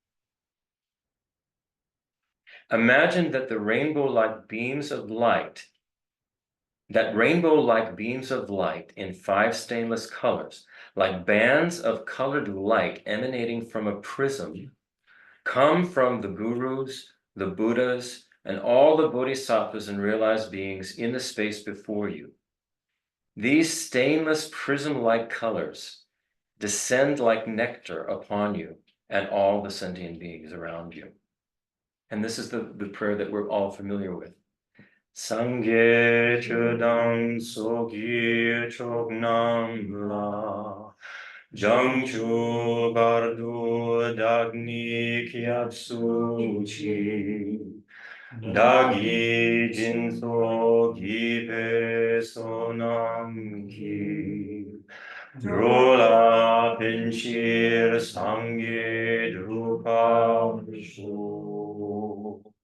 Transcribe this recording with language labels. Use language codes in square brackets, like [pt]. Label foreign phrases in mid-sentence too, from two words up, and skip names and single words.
[en] Imagine that rainbow-like beams of light in 5 stainless colors, like bands of colored light emanating from a prism, come from the gurus, the Buddhas, and all the bodhisattvas and realized beings in the space before you. These stainless prism-like colors descend like nectar upon you and all the sentient beings around you. And this is the prayer that we're all familiar with. [bo] སངས་རྒྱས་ཆོས་དང་ཚོགས་ཀྱི་མཆོག་རྣམས་ལ། བྱང་ཆུབ་བར་དུ་བདག་ནི་སྐྱབས་སུ་མཆི། བདག་གིས་སྦྱིན་སོགས་བགྱིས་པའི་བསོད་ནམས་ཀྱིས། འགྲོ་ལ་ཕན་ཕྱིར་སངས་རྒྱས་འགྲུབ་པར་ཤོག